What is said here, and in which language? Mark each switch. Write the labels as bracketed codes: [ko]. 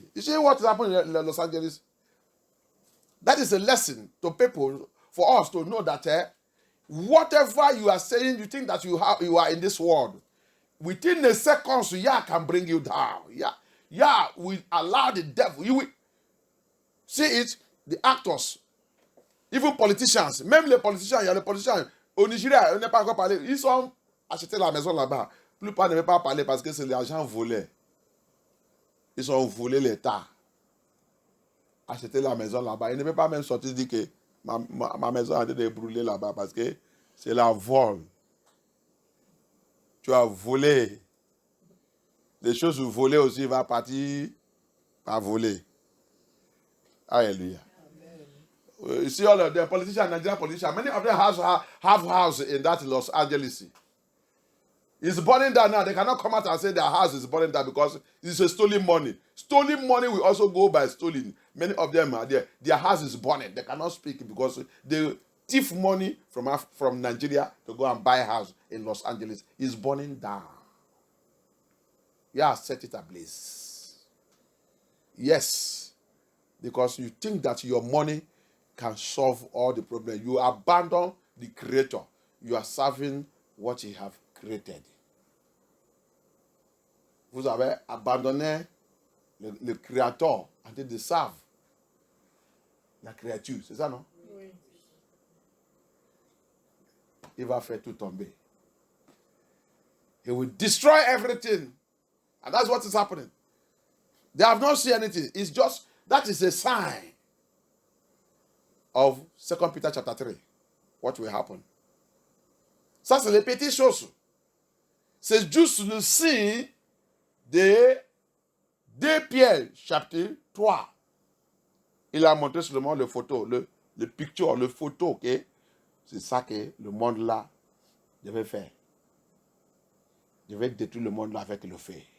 [en] You see what happened in Los Angeles? That is a lesson to people, for us to know that whatever you are saying, you think that you are in this world. Within a second, Yah can bring you down. Yah will allow the devil. You will see it, the actors, even politicians, [fr] même les politiciens, il y a les politiciens, au Nigeria, on n'est pas encore parlé, ils ont acheté la maison là-bas. La plupart ne veulent pas parler parce que c'est l'argent volé. Ils ont volé l'État. Acheter la maison là-bas. Ils ne veulent pas même sortir et dire que ma maison a été brûlée là-bas parce que c'est la vol. Tu as volé. Les choses volées aussi vont partir par voler. Alléluia. [en] You see all of the politicians, Nigerian politicians, many of them have house in that Los Angeles. It's burning down now. They cannot come out and say their house is burning down because it's a stolen money. Stolen money will also go by stealing. Many of them are there. Their house is burning. They cannot speak because they thief money from Nigeria to go and buy a house in Los Angeles. It's burning down. Yeah, set it ablaze. Yes. Because you think that your money can solve all the problems. You abandon the Creator. You are serving what He have created. [fr] Vous avez abandonné le Créateur en train de servir la créature. C'est ça, non? Oui. Il va faire tout tomber. [en] He will destroy everything. And that's what is happening. They have not seen anything. It's just, that is a sign of 2 Peter chapter 3. What will happen? [fr] Ça, c'est les petites choses. C'est juste le signe de 2 Pierre chapitre 3. Il a montré seulement le photo, le picture, le photo. Okay? C'est ça que le monde là devait faire. Devait détruire le monde là avec le feu.